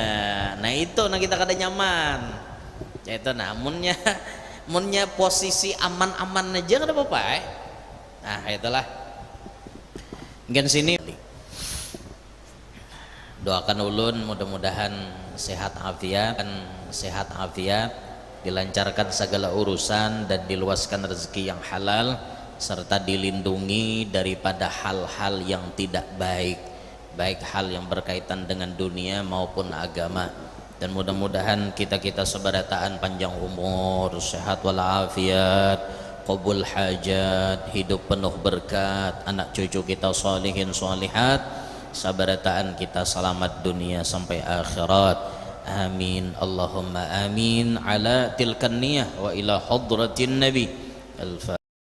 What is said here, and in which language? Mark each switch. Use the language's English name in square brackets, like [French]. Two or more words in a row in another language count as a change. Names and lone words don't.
[Banjar] Nah itu nah kita kada nyaman. Ya itu namunnya munnya posisi aman-aman aja kada apa-apa. [Indonesian] Nah itulah. Mungkin sini doakan ulun mudah-mudahan sehat afiat, dilancarkan segala urusan dan diluaskan rezeki yang halal serta dilindungi daripada hal-hal yang tidak baik, baik hal yang berkaitan dengan dunia maupun agama. Dan mudah-mudahan kita seberataan panjang umur, sehat walafiat, qabul hajat, hidup penuh berkat, anak cucu kita [Arabic] صالحين صالحات, [Banjar] sabarataan kita selamat dunia sampai akhirat. [Arabic] آمين اللهم آمين على تلك النية وإلى حضرة النبي.